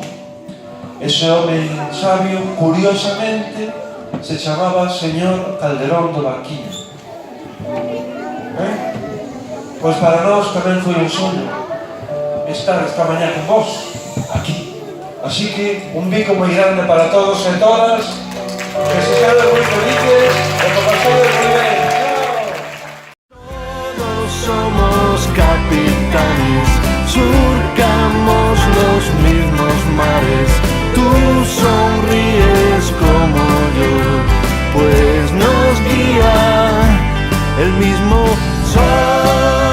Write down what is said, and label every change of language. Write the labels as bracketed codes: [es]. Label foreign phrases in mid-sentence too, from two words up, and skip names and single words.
[gl] Ese home sabio, curiosamente, se chamaba Señor Calderón do Barquiño. Pois para nós tamén foi un soño estar esta mañá con vos, aquí. Así que un bico moi grande para todos e todas, que se queden moi felices e que pasedes moi ben. [es] Todos somos capitanes, surcamos los mismos mares. Tú sonríes como yo, pues nos guía el mismo sol.